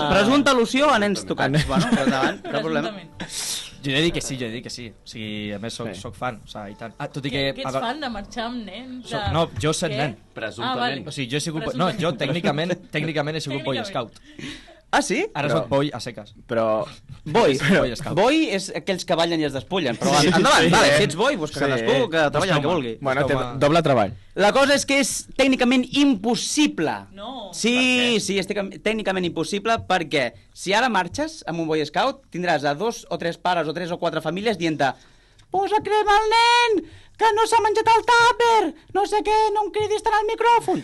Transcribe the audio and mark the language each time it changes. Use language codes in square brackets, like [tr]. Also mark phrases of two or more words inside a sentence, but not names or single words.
[ca] Presumpta al·lusió a nens tocats. Bueno, però endavant, cap problema. Presumptament. Jo he de dir que sí. O sigui, a més soc fan, o sigui, i tant. Tot i que... Que ets fan de marxar amb nens? No, jo sent Què? nen. Presumptament. O sigui, jo he sigut... No, jo tècnicament he sigut [en] Boy Scout. [ca] Ah, sí? Ara soc Boy a seques. Però... Boy. [en] Boy Scout. [ca] Boy és aquells que ballen i es despullen. Però endavant, vale, si ets boy, pues que cadascú que treballa el que vulgui. Bueno, té Home. doble treball. La cosa és que és tècnicament impossible. No. Sí, és tècnicament impossible perquè si ara marxes amb un [en] Boy Scout [ca] tindràs a 2 o 3 pares o 3 o 4 famílies dient-te posa crema al nen, que no s'ha menjat el tàper, no sé què, no em cridis tant al micròfon.